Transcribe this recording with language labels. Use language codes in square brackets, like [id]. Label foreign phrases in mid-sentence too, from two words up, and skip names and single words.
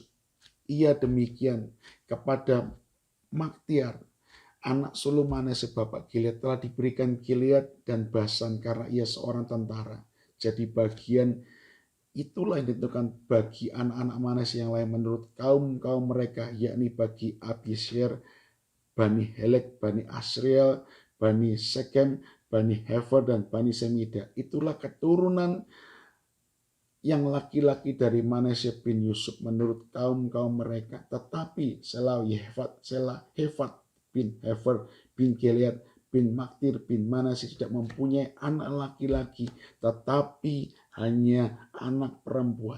[id] Ia demikian kepada Maktiar, anak sulung Manase bapak Gilead, telah diberikan Gilead dan Basan karena ia seorang tentara. Jadi bagian itulah yang ditentukan bagi anak-anak Manase yang lain menurut kaum-kaum mereka, yakni bagi Abiezer, Bani Helek, Bani Asriel, Bani Sekem, Bani Hefer, dan Bani Semida. Itulah keturunan yang laki-laki dari Manase bin Yusuf menurut kaum-kaum mereka. Tetapi Selah Hefat bin Hefer bin Gilead bin Maktir bin Manase tidak mempunyai anak laki-laki, tetapi hanya anak perempuan.